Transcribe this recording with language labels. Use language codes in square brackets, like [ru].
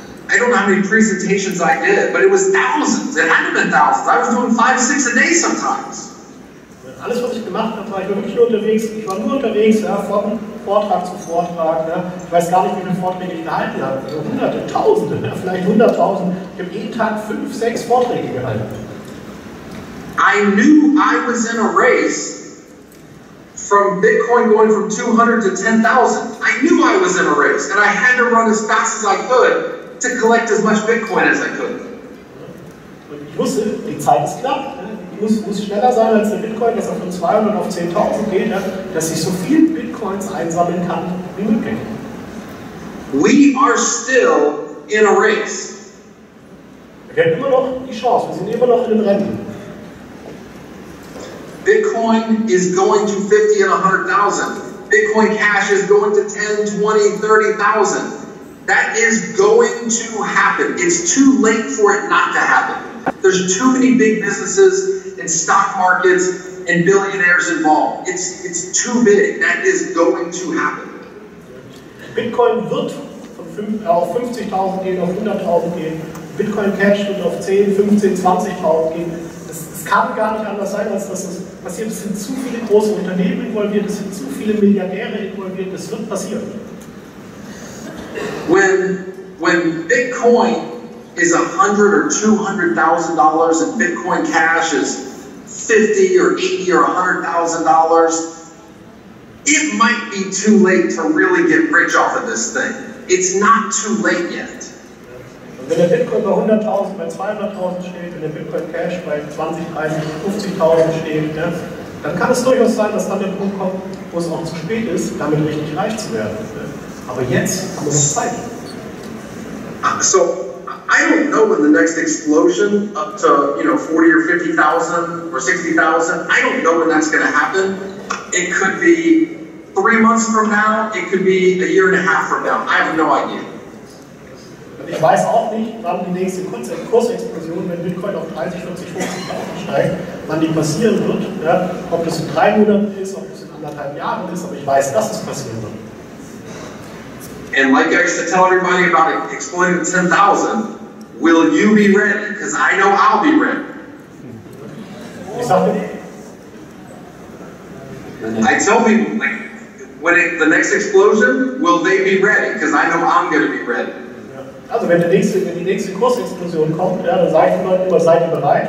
[en] I don't know how many presentations I did, but it was thousands. It had to have been thousands. I was doing 5, 6 a day sometimes. [de] Alles, was ich gemacht habe, war ich wirklich nur unterwegs. Ich war nur unterwegs, von Vortrag zu Vortrag. Ich weiß gar nicht, wie viele Vorträge ich gehalten habe. Also Hunderte, Tausende, vielleicht 100.000. Ich habe jeden Tag 5, 6 Vorträge gehalten. [en] I knew I was in a race from Bitcoin going from 200 to 10,000. I knew I was in a race, and I had to run as fast as I could to collect as much Bitcoin as I could. [de] Und ich wusste, die Zeit ist knapp. Ich muss schneller sein als der Bitcoin, dass er von 200 auf 10.000 geht, dass ich so viel Bitcoins einsammeln kann wie möglich. [en] We are still in a race. [de] Wir haben immer noch die Chance, wir sind immer noch in einem Rennen. [en] Bitcoin is going to 50 and 100,000. Bitcoin Cash is going to 10, 20, 30,000. That is going to happen. It's too late for it not to happen. There's too many big businesses and stock markets and billionaires involved. It's too big. That is going to happen. [de] Bitcoin wird auf 50.000 gehen, auf 100.000 gehen. Bitcoin Cash wird auf 10, 15, 20.000 gehen. Es kann gar nicht anders sein, als dass es passiert. Es sind zu viele große Unternehmen involviert, es sind zu viele Milliardäre involviert. Es wird passieren. [en] When Bitcoin is $100,000 or $200,000 and Bitcoin Cash is $50,000 or $80,000 or $100,000, it might be too late to really get rich off of this thing. It's not too late yet. [de] Wenn der Bitcoin bei 100.000, bei 200.000 steht, wenn der Bitcoin Cash bei 20, 30, 50.000 steht, dann kann es durchaus sein, dass dann der Punkt kommt, wo es auch zu spät ist, damit richtig reich zu werden. Aber jetzt haben wir noch Zeit. [en] So I don't know when the next explosion up to 40 or 50,000 or 60,000. I don't know when that's going to happen. It could be 3 months from now. It could be a year and a half from now. I have no idea. [de] Ich weiß auch nicht, wann die nächste Kursexplosion, wenn Bitcoin auf 30, 40, 50.000 steigt, wann die passieren wird. Ob das in 3 Monaten ist, ob das in 1,5 Jahren ist, aber ich weiß, dass es passieren wird. [en] And like I used to tell everybody about exploding to 10,000, will you be ready? Because I know I'll be ready. I tell people, like, the next explosion, will they be ready? Because I know I'm going to be ready. [de] Also wenn die nächste Kursexplosion kommt, dann sage ich den Leuten immer, seid ihr bereit?